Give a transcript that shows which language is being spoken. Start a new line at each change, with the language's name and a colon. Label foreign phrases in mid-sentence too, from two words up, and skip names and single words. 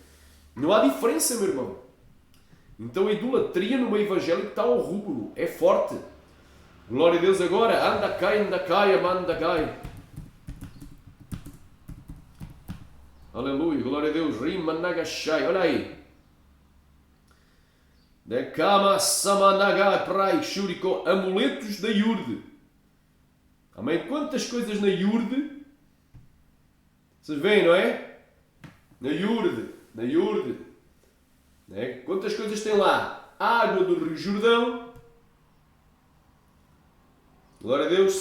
Portuguese: Não há diferença, meu irmão. Então a idolatria no meio evangélico está ao rubro, é forte. Glória a Deus agora. Anda cai, amanda cai. Aleluia, glória a Deus. Rima nagashai. Olha aí. Dekama samanagai prai shuriko. Amuletos da Iurde. Amém? Quantas coisas na Iurde? Vocês veem, não é? Na Iurde. Né? Quantas coisas tem lá? Água do Rio Jordão. Glória a Deus.